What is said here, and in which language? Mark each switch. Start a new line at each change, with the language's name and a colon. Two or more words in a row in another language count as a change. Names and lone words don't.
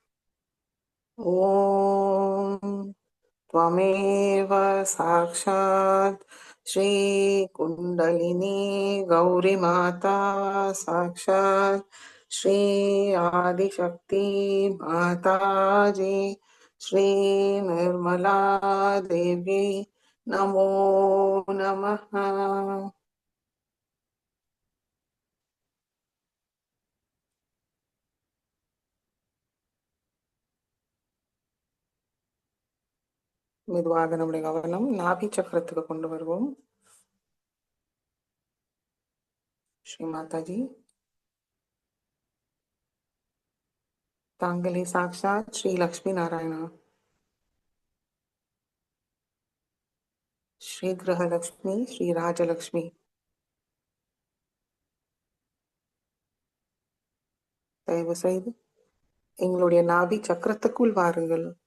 Sanskrit: ஓம் त्वमेव साक्षात् श्री कुण्डलिनी गौरी माता साक्षात् श्री आदिशक्ति माताजी श्री निर्मला देवी नमो नमः.
Tamil: மெதுவாக நம்முடைய கவனம் நாபி சக்கரத்துக்கு கொண்டு வருவோம். ஸ்ரீ மாதாஜி, தாங்களே சாக்ஷாத் ஸ்ரீ லக்ஷ்மி நாராயணா, ஸ்ரீ கிரகலக்ஷ்மி ஸ்ரீ ராஜலக்ஷ்மி, தயவு செய்து எங்களுடைய நாபி சக்கரத்துக்குள் வாருங்கள்.